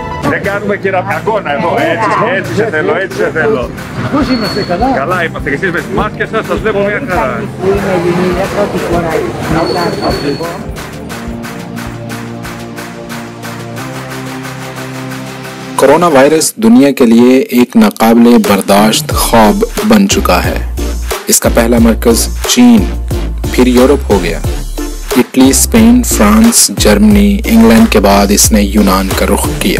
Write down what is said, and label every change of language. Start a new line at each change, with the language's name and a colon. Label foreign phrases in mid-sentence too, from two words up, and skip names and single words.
Greek: Δεν κάνουμε κύρα αγώνα εδώ, έτσι σε θέλω. Πώς είμαστε, καλά? Καλά είμαστε και εσείς με τις μάσκες σας βλέπω μια χαρά. Που είναι γυναίκα, πρώτη φορά λοιπόν.
English: corona virus
Urdu: دنیا کے لیے ایک ناقابلِ برداشت خواب بن چکا ہے. اس کا پہلا مرکز چین، پھر یورپ ہو گیا. اٹلی، سپین، فرانس، جرمنی، انگلینڈ کے بعد اس نے یونان کا رخ کیا.